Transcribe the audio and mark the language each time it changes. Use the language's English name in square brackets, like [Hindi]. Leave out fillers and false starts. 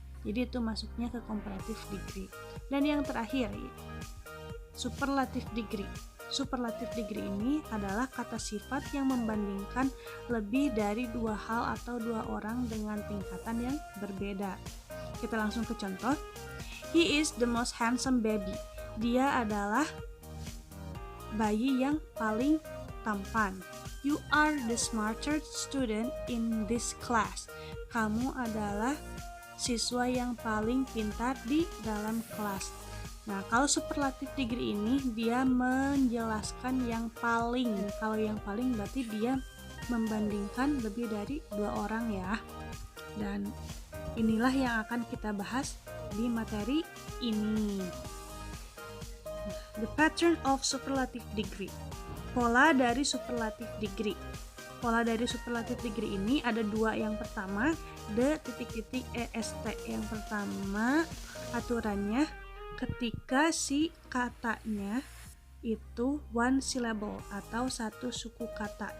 [Indonesian] Jadi itu masuknya ke comparative degree. Dan yang terakhir, superlative degree. Superlative degree ini adalah kata sifat yang membandingkan lebih dari dua hal atau dua orang dengan tingkatan yang berbeda. Kita langsung ke contoh. [English] He is the most handsome baby. [Indonesian] Dia adalah bayi yang paling tampan. [English] You are the smartest student in this class. [Indonesian] Kamu adalah siswa yang paling pintar di dalam kelas. Nah, kalau superlative degree ini dia menjelaskan yang paling. Kalau yang paling berarti dia membandingkan lebih dari dua orang ya. Dan inilah yang akan kita bahas di materi ini. [English] The pattern of superlative degree. [Indonesian] Pola dari superlative degree. Pola dari superlative degree ini ada dua. Yang pertama, the est. Yang pertama, aturannya ketika si katanya itu one syllable atau satu suku kata.